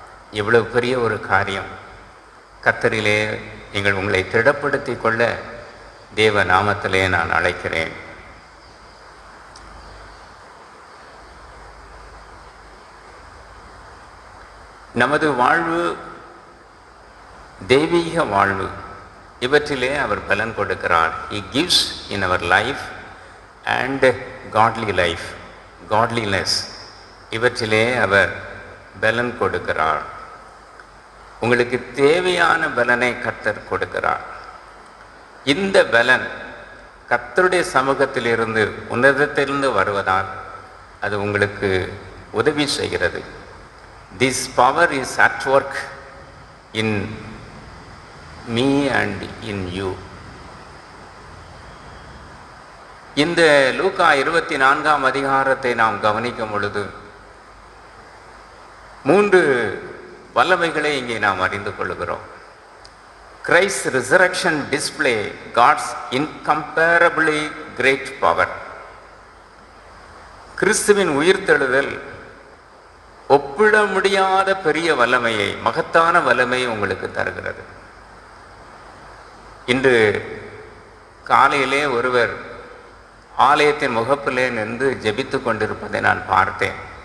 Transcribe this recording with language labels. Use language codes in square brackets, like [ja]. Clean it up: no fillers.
[ta] இவ்வளவு பெரிய ஒரு காரியம். கர்த்தரிலே நீங்கள் உங்களை திடப்படுத்தி கொள்ள தேவ நாமத்திலே நான் அழைக்கிறேன். நமது வாழ்வு தெய்வீக வாழ்வு, இவற்றிலே அவர் பலன் கொடுக்கிறார். [en] He gives in our life and godly life, godliness, [ta] இவற்றிலே அவர் பலன் கொடுக்கிறார். உங்களுக்கு தேவையான பலனை கர்த்தர் கொடுக்கிறார். இந்த பலன் கர்த்தருடைய சமூகத்திலிருந்து உன்னதத்திலிருந்து வருவதால் அது உங்களுக்கு உதவி செய்கிறது. [en] This power is at work in me and in you. [ta] இந்த லூக்கா 24ஆம் அதிகாரத்தை நாம் கவனிக்கும் பொழுது 3 வல்லமைகளை இங்கே நாம் அறிந்து கொள்கிறோம். [en] Christ's resurrection display God's incomparably great power. [ta] கிறிஸ்துவின் உயிர்த்தெழுதல் ஒப்பிட முடியாத பெரிய வல்லமையை, மகத்தான வல்லமையை உங்களுக்கு தருகிறது. இன்று காலையிலே ஒருவர் ஆலயத்தின் முகப்பிலே நின்று ஜெபித்து கொண்டிருப்பதை நான் பார்த்தேன்.